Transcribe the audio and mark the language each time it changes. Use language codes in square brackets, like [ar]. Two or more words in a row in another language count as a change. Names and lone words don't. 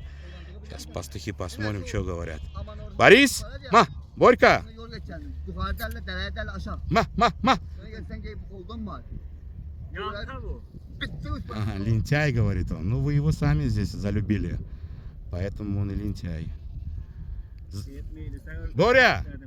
[ru] Сейчас пастухи посмотрим, что говорят. Борис! Ма! Борька! Ма! Ага, лентяй, говорит он. Ну, вы его сами здесь залюбили. Поэтому он и лентяй. Боря!